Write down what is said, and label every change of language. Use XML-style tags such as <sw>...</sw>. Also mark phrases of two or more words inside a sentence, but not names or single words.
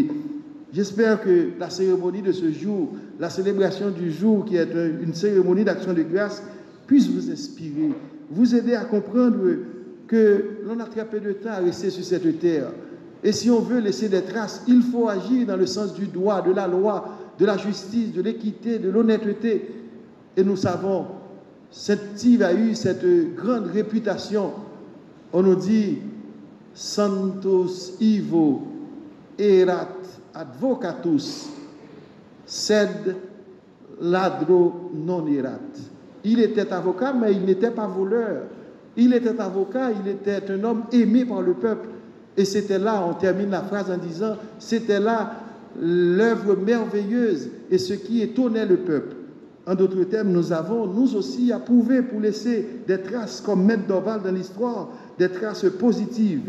<fr>J'espère que la cérémonie de ce jour, la célébration du jour qui est une cérémonie d'action de grâce, puisse vous inspirer, vous aider à comprendre que l'on a très peu de temps à rester sur cette terre. Et si on veut laisser des traces, il faut agir dans le sens du droit, de la loi, de la justice, de l'équité, de l'honnêteté. Et nous savons, Saint-Yves a eu cette grande réputation. On nous dit</fr> <la>« Santos Ivo erat advocatus, sed ladro non erat ».</la> <fr>Il était avocat, mais il n'était pas voleur. Il était avocat, il était un homme aimé par le peuple. Et c'était là, on termine la phrase en disant, c'était là l'œuvre merveilleuse et ce qui étonnait le peuple. En d'autres termes, nous avons, nous aussi, approuvé pour laisser des traces comme Maître Dorval dans l'histoire, des traces positives.</fr>